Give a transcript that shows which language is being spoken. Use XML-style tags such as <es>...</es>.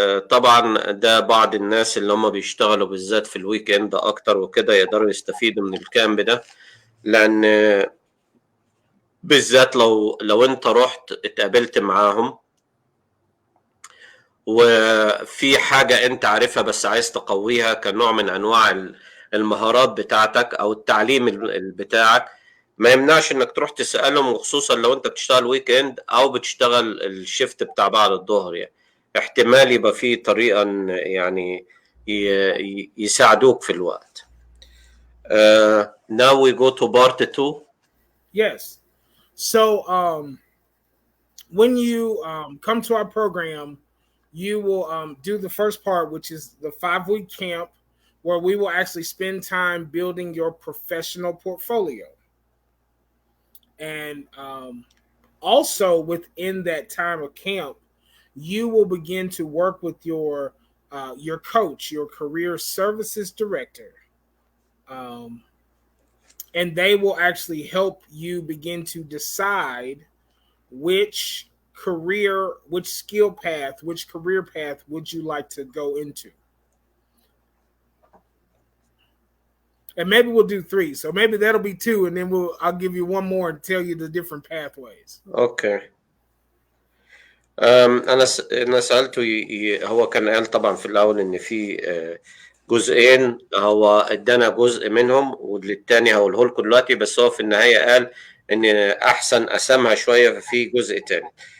<ar>طبعا ده بعض الناس اللي هم بيشتغلوا بالذات في الويك اند اكتر وكده يقدروا يستفيدوا من الكامب ده، لان بالذات لو انت رحت اتقابلت معاهم وفي حاجة انت عارفها بس عايز تقويها كنوع من انواع المهارات بتاعتك او التعليم بتاعك، ما يمنعش انك تروح تسألهم، وخصوصا لو انت بتشتغل ويك اند او بتشتغل الشيفت بتاع بعد الظهر. يعني احتمال يبقى فيه طريقة يعني يساعدوك في الوقت.</ar> <en>Now we go to part 2. Yes. So when you come to our program, you will do the first part, which is the 5 week camp, where we will actually spend time building your professional portfolio. And also within that time of camp, you will begin to work with your coach, your career services director, um, and they will actually help you begin to decide which which skill path, which career path would you like to go into. And maybe we'll do 3. So maybe that'll be 2, and then I'll give you one more and tell you the different pathways.</en> <ar>اوكي. انا سالته هو كان قال طبعا في الاول ان في جزئين، هو ادانا جزء منهم والتاني هقوله لكم دلوقتي، بس هو في النهايه قال ان احسن قسمها شويه ففي جزء تاني.</ar>